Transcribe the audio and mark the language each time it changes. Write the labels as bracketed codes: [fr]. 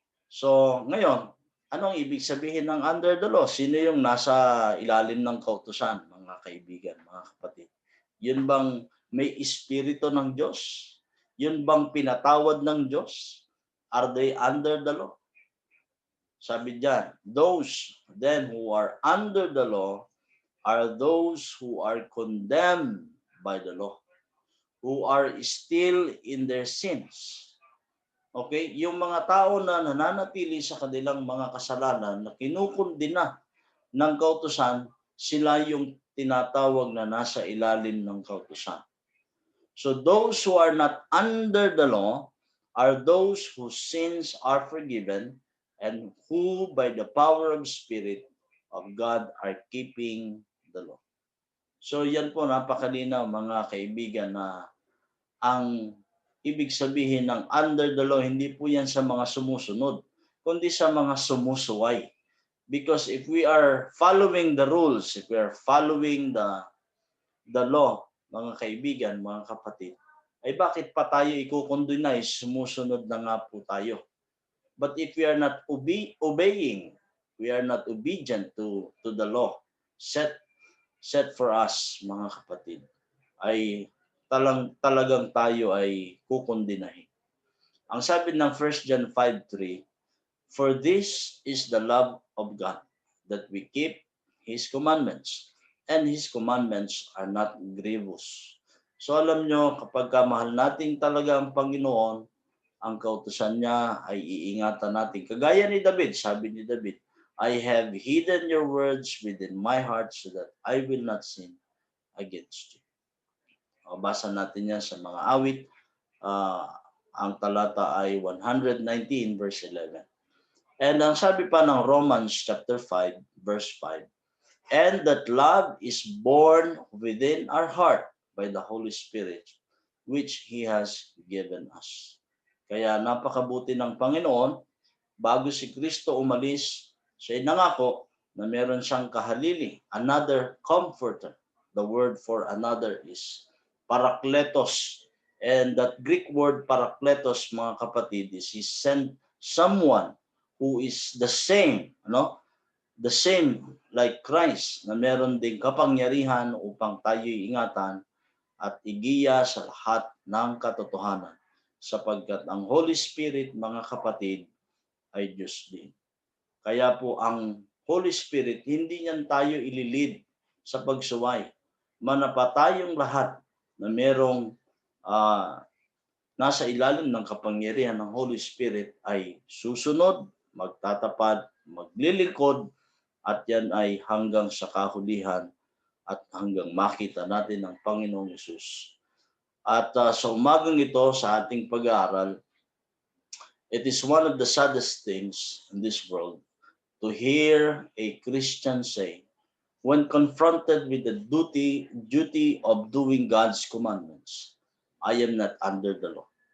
[tl] So, ngayon, anong ibig sabihin ng [en] under the law? [tl] Sino yung nasa ilalim ng kautusan, mga kaibigan, mga kapatid? Yun bang may espiritu ng Diyos? Yun bang pinatawad ng Diyos? [en] Are they under the law? [tl] Sabi diyan, [en] those then who are under the law are those who are condemned by the law, who are still in their sins. Okay? [tl] Yung mga tao na nananatili sa kanilang mga kasalanan na kinukundina ng kautusan, sila yung tinatawag na nasa ilalim ng kautusan. [en] So those who are not under the law are those whose sins are forgiven and who by the power of Spirit of God are keeping the law. [tl] So yan po, napakalinaw mga kaibigan, na ang ibig sabihin ng [en] under the law, [tl] hindi po yan sa mga sumusunod, kundi sa mga sumusuway. [en] Because if we are following the rules, if we are following the law, [tl] mga kaibigan, mga kapatid, ay bakit pa tayo ikukondinay? Sumusunod na nga po tayo. [en] But if we are not obeying, we are not obedient to the law set for us, [tl] mga kapatid, ay talagang tayo ay kukondinahin. Ang sabi ng [en] 1 John 5:3, for this is the love of God, that we keep His commandments, and His commandments are not grievous. [tl] So alam nyo, kapag mahal natin talaga ang Panginoon, ang kautusan niya ay iingatan natin. Kagaya ni David, sabi ni David, [en] I have hidden your words within my heart so that I will not sin against you. [tl] Basa natin yan sa mga awit. Ang talata ay 119 verse 11. [en] And [tl] ang sabi pa ng [en] Romans chapter 5 verse 5, and that love is born within our heart by the Holy Spirit, which He has given us. [tl] Kaya napakabuti ng Panginoon, bago si Kristo umalis, siya nangako na meron siyang kahalili, [en] another comforter. The word for another is parakletos. And that Greek word parakletos, [tl] mga kapatid, [en] is He sent someone who is the same, the same like Christ, [tl] na meron ding kapangyarihan upang tayo'y ingatan at igiya sa lahat ng katotohanan. Sapagkat ang Holy Spirit, mga kapatid, ay Diyos din. Kaya po ang Holy Spirit, hindi niyan tayo ililid sa pagsuway. Manapatayong lahat na merong nasa ilalim ng kapangyarihan ng Holy Spirit ay susunod, magtatapad, maglilingkod, at yan ay hanggang sa kahulihan at hanggang makita natin ang Panginoong Hesus. At sa umagang ito, sa ating pag-aaral, [en] it is one of the saddest things in this world to hear a Christian say, when confronted with the duty of doing God's commandments, I am not under the law.